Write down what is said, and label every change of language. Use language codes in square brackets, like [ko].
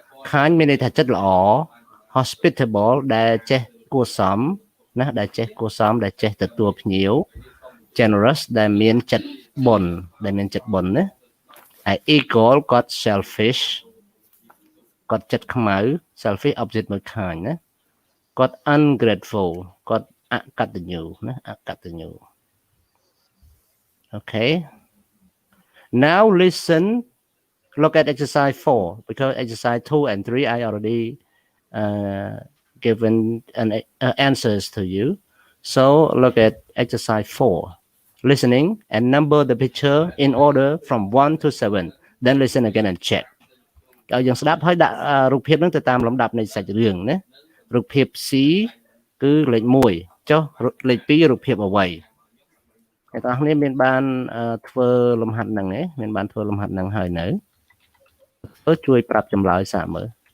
[km] Kind មានន័យថាចិត្តល្អ hospitable ដែលចេះគួរសមណាដែលចេះគួរសមដែលចេះទទួលភ្ញៀវ generous ដែលមានចិត្តបុណ្យណា ហើយ eagle គាត់ selfish គាត់ចិត្តខ្មៅ selfish opposite មួយ kind ណាគាត់ ungrateful គាត់អកតញ្ញូណាអកតញ្ញូ Okay. [en] Now listen. Look at exercise 4 because exercise 2 and 3 I already given answers to you. So look at exercise 4. Listening and number the picture in order from 1 to 7. Then listen again and check. [km] ឲ្យយើងស្ដាប់ហើយដាក់រូបភាពហ្នឹងទៅតាមលំដាប់នៃសាច់រឿងណារូបភាព C គឺលេខ1ចុះលេខ2រូបភាពអ្វីអ្នកទាំងនេះមានបានធ្វើលំហាត់ហ្នឹងទេមានបានធ្វើលំហាត់ហ្នឹងហើយនៅជួយប្រាប់ចម្លើយសាកមើល